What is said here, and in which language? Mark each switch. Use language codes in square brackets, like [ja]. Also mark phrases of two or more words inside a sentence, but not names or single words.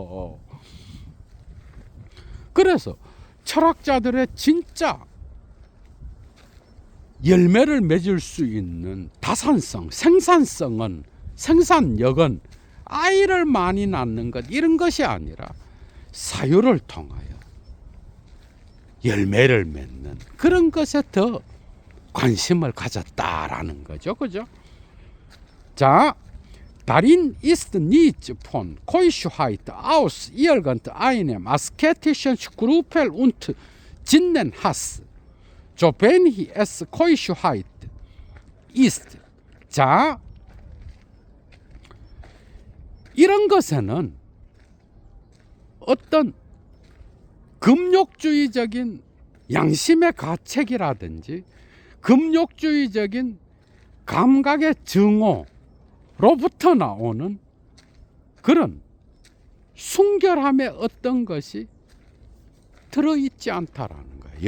[ko] 그래서 철학자들의 진짜 열매를 맺을 수 있는 다산성, 생산력은 아이를 많이 낳는 것, 이런 것이 아니라 사유를 통하여 열매를 맺는 그런 것에 더 관심을 가졌다라는 거죠. 그죠? 자, [de] darin ist nichts von Keuschheit aus irgendeinem asketischen Skrupel und Sinnenhass, so wenig es Keuschheit ist. [ko] 자, 이런 것에는 어떤 금욕주의적인 양심의 가책이라든지 금욕주의적인 감각의 증오로부터 나오는 그런 순결함의 어떤 것이 들어있지 않다라는 거예요.